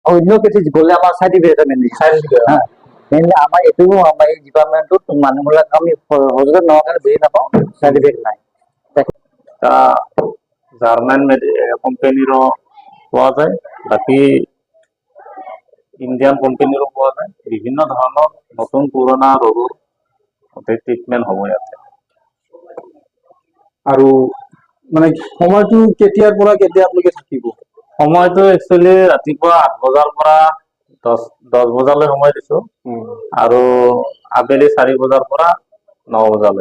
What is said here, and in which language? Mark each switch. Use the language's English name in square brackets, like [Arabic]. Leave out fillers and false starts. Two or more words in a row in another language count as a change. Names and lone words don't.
[Assamese] অন্য কেছে গ'লে আমাৰ চাৰ্টিফিকেট মেইনলি হা মেইনলি আমাৰ এইটো আমাৰ এই ডিপাৰ্টমেণ্টত মানুহবিলাক আমি সহজতে নহ'লে বুজি নাপাওঁ চাৰ্টিফিকেট নাই [Bangla] তা জার্মান কোম্পানিরও পাওয়া যায়, বাকি ইন্ডিয়ান কোম্পানিরও পাওয়া যায়। [Assamese] বিভিন্ন ধৰণৰ নতুন পুৰণা ৰোগৰ ট্ৰিটমেণ্ট হ'ব ইয়াতে। আৰু মানে সময়টো কেতিয়াৰ পৰা কেতিয়া আপোনালোকে থাকিব? সময়টো একচুৱেলি ৰাতিপুৱা 8 বজাৰ পৰা 10 বজালৈ সময় দিছো আৰু আবেলি 4 বজাৰ পৰা 9 বজালৈ।